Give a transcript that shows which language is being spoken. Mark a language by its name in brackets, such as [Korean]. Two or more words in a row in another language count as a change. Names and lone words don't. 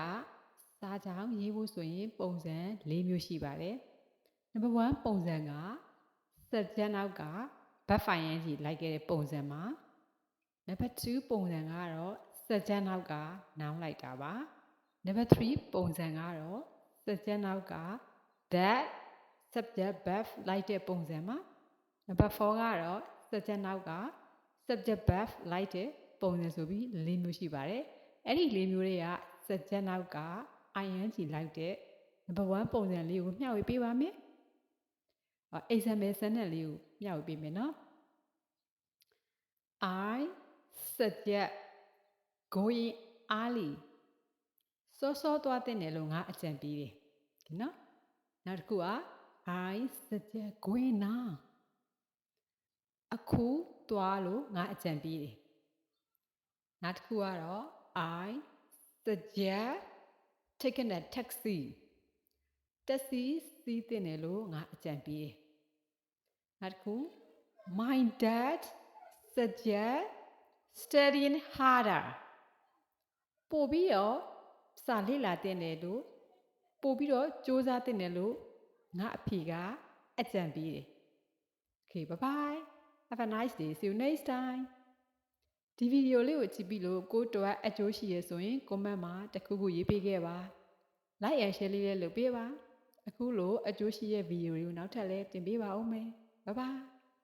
[Burmese] စာကြောင်းရေးဖို့ဆိုရင်ပုံစံ၄မျိုးရှိပါတယ် Number 1ပုံစံက subject နောက်က [English] verb ing [Burmese] လိုက် ခဲ့တဲ့ပုံစံမှာ Number 2ပုံစံကတော့ subject နောက်က noun လိုက်တာပါ Number 3ပုံစံကတော့ subject နောက်က [English] that subject verb [Burmese] လိုက်တဲ့ပုံစံမှာ Number 4ကတော့ subject နောက်က [English] subject verb [Burmese] လိုက်တဲ့ပုံစံဆိုပြီး၄မျိုးရှိပါတယ်အဲ့ဒီ၄မျိုးတွေက subject နောက်က ing လိုက်တဲ့ Number 1ပုံစံလေးကိုမျှဝေပေးပါမယ် [English] example sentence [Burmese] လေးကိုမျှဝေပေးမယ်နော် [English] I suggest going early [Burmese] စောစောသွားတဲ့နယ်လို့ငါအကြံပေးတယ်နော်နောက်တစ်ခုက [English] I suggest going now [Burmese] အခုသွားလို့ငါအကြံပေးတယ်နောက်တစ်ခုကတော့ [English] I suggest taking a taxi [Burmese] စီးတဲ့နယ်လို့ငါအကြံပေးတယ်နောက်တစ်ခု [English] My dad suggest studying harder [Burmese] ပို့ပြီးတော့ စာလေ့လာတဲ့နယ်လို့ပို့ပြီးတော့စူးစမ်းတဲ့နယ်လို့ငါအဖေကအကြံပေးတယ် [English] Okay bye bye have a nice day see you next time [Burmese] ဒီဗီဒီယိုလေးကိုကြည့်ပြီးလို့ကိုယ်တော်အကျိုးရှိရဆိုရင် comment မှာတစ်ခုခုရေးပေးခဲ့ပါ [English] like and share [Burmese] လေးလည်းလုပ်ပေးပါအခုလိုအကျိုးရှိတဲ့ဗီဒီယိုတွေကိုနောက်ထပ်လည်းတင်ပေးပါဦးမယ် [English] bye bye